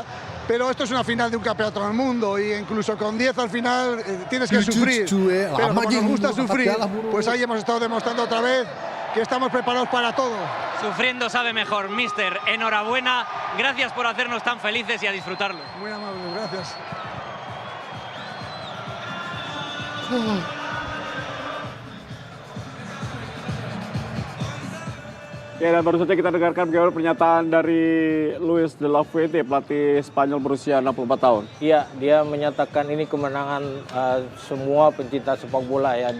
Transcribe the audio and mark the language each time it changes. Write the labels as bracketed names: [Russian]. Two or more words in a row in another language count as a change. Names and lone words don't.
[Spanish] Pero esto es una final de un campeonato del mundo, y incluso con 10 al final tienes que sufrir. Pero como nos gusta sufrir, pues ahí hemos estado demostrando otra vez que estamos preparados para todo. Sufriendo sabe mejor, mister. Enhorabuena, gracias por hacernos tan felices y a disfrutarlo. Muy amable, gracias. [Indonesian] Ya, dan baru saja kita dengarkan bagaimana pernyataan dari Luis de la Fuente, pelatih Spanyol berusia 64 tahun. Iya, dia menyatakan ini kemenangan semua pencinta sepak bola ya.